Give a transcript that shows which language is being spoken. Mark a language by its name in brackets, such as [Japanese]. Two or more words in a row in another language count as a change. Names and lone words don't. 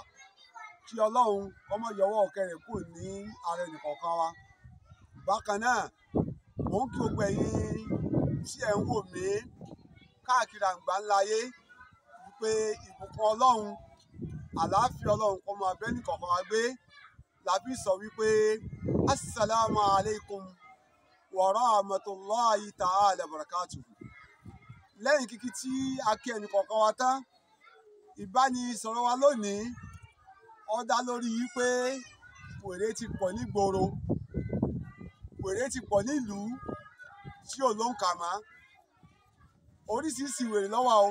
[Yoruba] Kí Ọlọ́run kọ́mọ yọwọ́ ọ̀kẹ́ rẹ̀ kúrò ní ara ẹnìkọ̀ọ̀kan wa. Bákan náà mò ń kí gbogbo ẹ̀yin tí ẹ̀ ń wò mí káàkiri àgbáńlá ayé wípé ìbùkún Ọlọ́run, àlàáfíà Ọlọ́run kó máa bẹ́ nìkọ̀ọ̀kan wa gbé. Làbí sọ wípé [Arabic] السلام عليكم ورحمة الله تعالى بركاته. [Yoruba] Lẹ́yìn kíkí tí a kí ẹnìkọ̀ọ̀kan wa tán, ìbánisọ̀rọ̀ wa lónìí ó dá lórí wípé wèrè ti pọ̀ nígboro, wèrè ti pọ̀ nílùú tí ò lóǹkà mọ́. Oríṣiríṣi wèrè ló wà o.